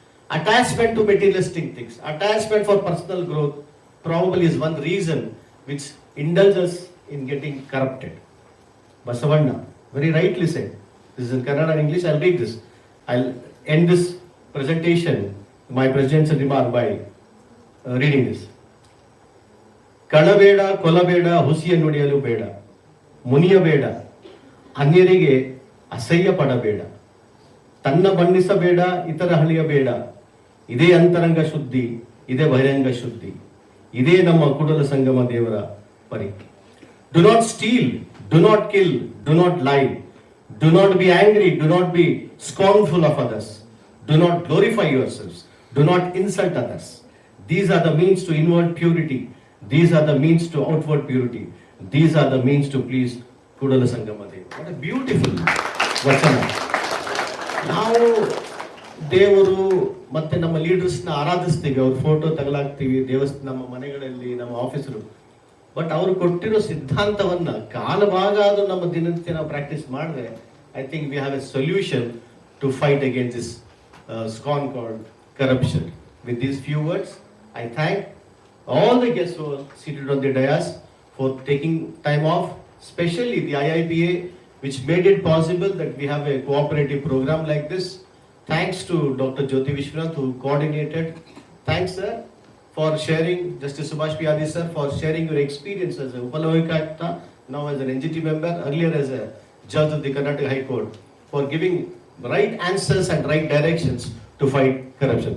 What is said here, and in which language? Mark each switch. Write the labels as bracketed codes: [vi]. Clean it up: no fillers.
[en] Attachment to materialistic things, attachment for personal growth probably is one reason which indulges in getting corrupted. Basavanna very rightly said, this is in Kannada and English, I'll read this. I'll end this presentation, my presidential remark by reading this. [kn] ಕಳಬೇಡ ಕೊಲಬೇಡ ಹುಸಿಯ ನುಡಿಯಲು ಬೇಡ ಮುನಿಯಬೇಡ ಅನ್ಯರಿಗೆ ಅಸಹ್ಯ ಪಡಬೇಡ ತನ್ನ ಬಣ್ಣಿಸಬೇಡ ಇತರ ಹಳಿಯಬೇಡ ಇದೇ ಅಂತರಂಗ ಶುದ್ಧಿ ಇದೇ ಬಹಿರಂಗ ಶುದ್ಧಿ ಇದೇ ನಮ್ಮ ಕೂಡಲ ಸಂಗಮ ದೇವರ ಪರಿ. [en] Do not steal, do not kill, do not lie, do not be angry, do not be scornful of others, do not glorify yourselves, do not insult others. These are the means to inward purity, these are the means to outward purity, these are the means to please Kudala Sangama Deva. What a beautiful vachana. [kn] ನಾವು ದೇವರು ಮತ್ತೆ ನಮ್ಮ ಲೀಡರ್ಸ್ನ ಆರಾಧಿಸ್ತೀವಿ, ಅವ್ರ photo ತಗಲಾಕ್ತೀವಿ ದೇವಸ್ಥಾನ, ನಮ್ಮ ಮನೆಗಳಲ್ಲಿ, ನಮ್ಮ officer. [en] but [kn] ಅವರು ಕೊಟ್ಟಿರೋ ಸಿದ್ಧಾಂತವನ್ನ ಕಾಲಭಾಗ ಅದು ನಮ್ಮ ದಿನನಿತ್ಯ ನಾವು ಪ್ರಾಕ್ಟೀಸ್ ಮಾಡಿದ್ರೆ [en] I think we have a solution to fight against this scam called corruption. With these few words I thank all the guests who are seated on the dais for taking time off, especially the IIPA which made it possible that we have a cooperative program like this. Thanks to Dr. Jyoti Vishwanath who coordinated. Thanks sir for sharing, Justice Subhash sir, for sharing your experience as a Lokayuktha, now as an NGT member, earlier as a judge of the Karnataka High Court, for giving right answers and right directions to fight corruption.